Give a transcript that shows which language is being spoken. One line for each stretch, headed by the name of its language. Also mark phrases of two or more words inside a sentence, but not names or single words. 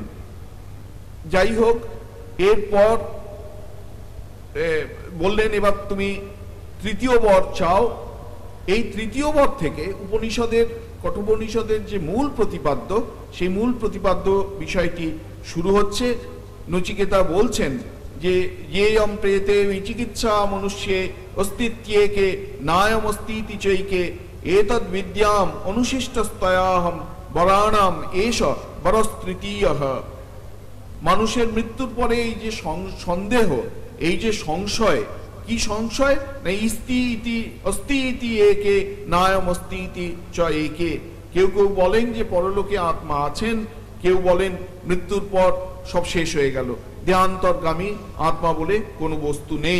Bangla: যাই হোক, এরপর বললেন এবার তুমি তৃতীয় বর চাও। এই তৃতীয় বর থেকে উপনিষদের, কঠোপনিষদের যে মূল প্রতিপাদ্য, সেই মূল প্রতিপাদ্য বিষয়টি শুরু হচ্ছে।
Sanskrit: নচিকেতা বলছেন যে ইয়েয়ম প্রেতে বিচিকিৎসা মনুষ্যে অস্তিত্বেকে নায়মস্তিতি চৈকে এতদ বিদ্যাম অনুশিষ্টস্তয়াহম বরাণাম এষ বরস্তৃতীয়ঃ।
Bangla: মানুষের মৃত্যুর পরে এই যে সন্দেহ, এই যে সংশয়, কি সংশয় না,
Sanskrit: ইস্তি ইতি অস্তি ইতি একে নায়ম অস্তি ইতি চ একে।
Bangla: কেউ কেউ বলেন যে পরলোকে আত্মা আছেন, কেউ বলেন মৃত্যুর পর সব শেষ হয়ে গেল, দেহান্তরগামী আত্মা বলে কোনো বস্তু নেই।